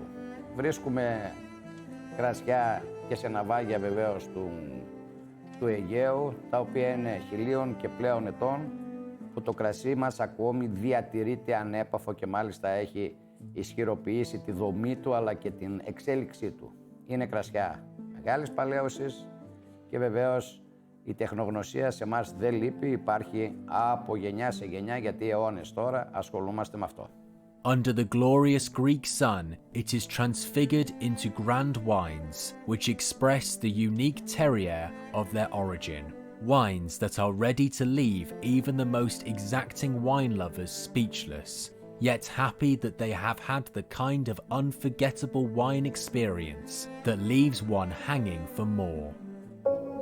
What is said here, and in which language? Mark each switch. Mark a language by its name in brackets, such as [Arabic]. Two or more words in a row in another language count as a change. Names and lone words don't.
[Greek] Βρίσκουμε κρασιά και σε ναυάγια βεβαίως του Αιγαίου, τα οποία είναι 1000 και πλέον ετών, που το κρασί μας ακόμη διατηρείται ανέπαφο και μάλιστα έχει ισχυροποιήσει τη δομή του αλλά και την εξέλιξή του. Είναι κρασιά μεγάλης παλαίωσης και βεβαίως η τεχνογνωσία σε εμάς δεν λείπει, υπάρχει από γενιά σε γενιά γιατί αιώνες τώρα ασχολούμαστε με αυτό. [English] Under the glorious Greek sun, it is transfigured into grand wines, which express the unique terroir of their origin. Wines that are ready to leave even the most exacting wine lovers speechless, yet happy that they have had the kind of unforgettable wine experience that leaves one hanging for more.